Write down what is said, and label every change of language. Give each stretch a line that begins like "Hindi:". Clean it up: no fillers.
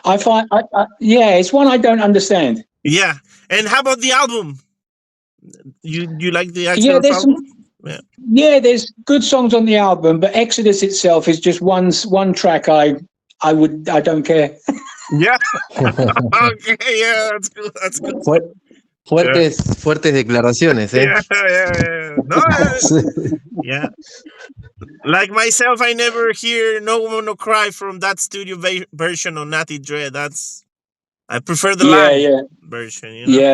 English: I find, it's one I don't understand. Yeah. And how about the album? You like the Yeah, Exodus album? Yeah, there's good songs on the album, but Exodus itself is just one track I don't care. Yeah. Okay, yeah, that's good.
Spanish: Fuertes declaraciones, ¿eh?
English: Yeah. No, yeah. Like myself, I never hear No Woman No Cry from that studio version of Natty Dread. I prefer the live version, you know?